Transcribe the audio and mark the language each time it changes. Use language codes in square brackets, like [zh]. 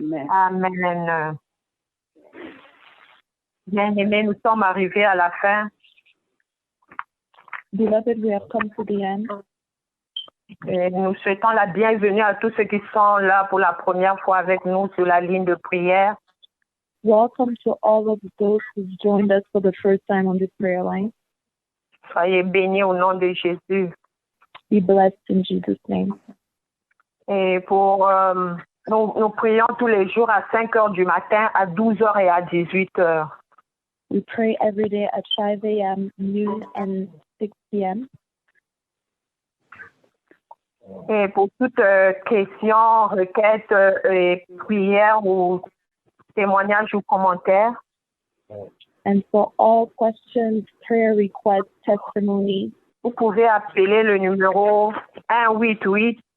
[fr] Amen. Bien-aimés, nous sommes arrivés à la fin. [en] Beloved, we have come to the end. [fr] Et nous souhaitons la bienvenue à tous ceux qui sont là pour la première fois avec nous sur la ligne de prière. [en] Welcome to all of those who've joined us for the first time on this prayer line. [fr] Soyez bénis au nom de Jésus. [en] Be blessed in Jesus' name. [fr] Et pour nous prions tous les jours à 5 heures du matin, à 12 heures et à 18 heures. [en] We pray every day at 5 a.m., noon, and 6 p.m. [fr] Et pour toute question, requête, et prière ou témoignage ou commentaire, [en] And for all questions, prayer requests, testimonies, [fr] vous pouvez appeler le numéro 188